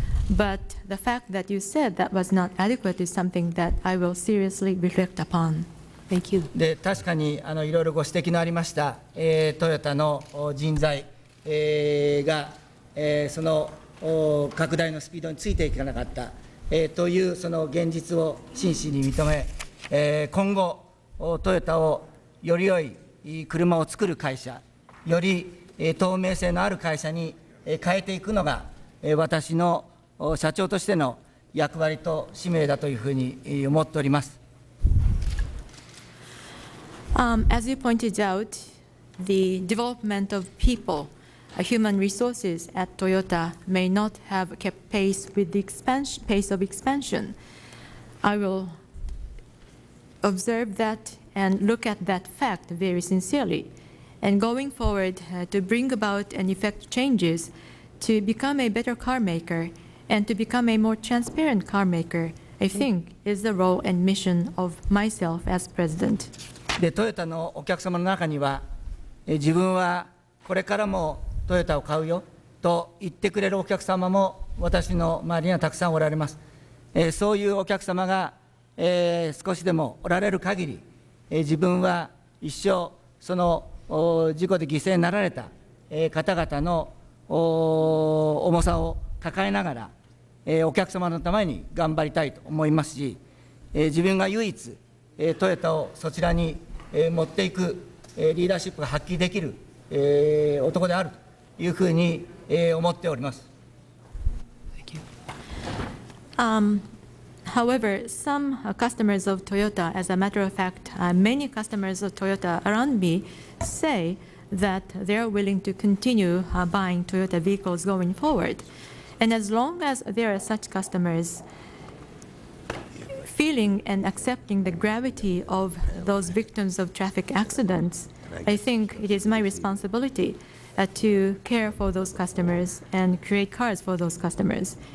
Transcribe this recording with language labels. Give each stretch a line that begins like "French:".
English: But the fact that you said that was not adequate is something that I will seriously reflect upon. Thank you.
Japanese: で、確かにいろいろご指摘のありました、トヨタの人材が、その拡大のスピードについていかなかった、というその現実を真摯に認め、今後、トヨタをより良い車を作る会社、より透明性のある会社に変えていくのが、私の社長としての役割と使命だというふうに思っております。
English: As you pointed out, the development of people, human resources at Toyota may not have kept pace with the pace of expansion. I will observe that and look at that fact very sincerely. And going forward, to bring about and effect changes to become a better car maker and to become a more transparent car maker, I think is the role and mission of myself as president.
Japanese: で、トヨタのお客様の中には、自分はこれからもトヨタを買うよと言ってくれるお客様も私の周りにはたくさんおられます。そういうお客様が、少しでもおられる限り、自分は一生その事故で犠牲になられた方々の重さを抱えながら、お客様のために頑張りたいと思いますし、自分が唯一トヨタをそちらに持っていくリーダーシップが発揮できる男であるというふうに思っております。
English: However, some customers of Toyota, as a matter of fact, many customers of Toyota around me say that they are willing to continue buying Toyota vehicles going forward. And as long as there are such customers feeling and accepting the gravity of those victims of traffic accidents, I think it is my responsibility to care for those customers and create cars for those customers.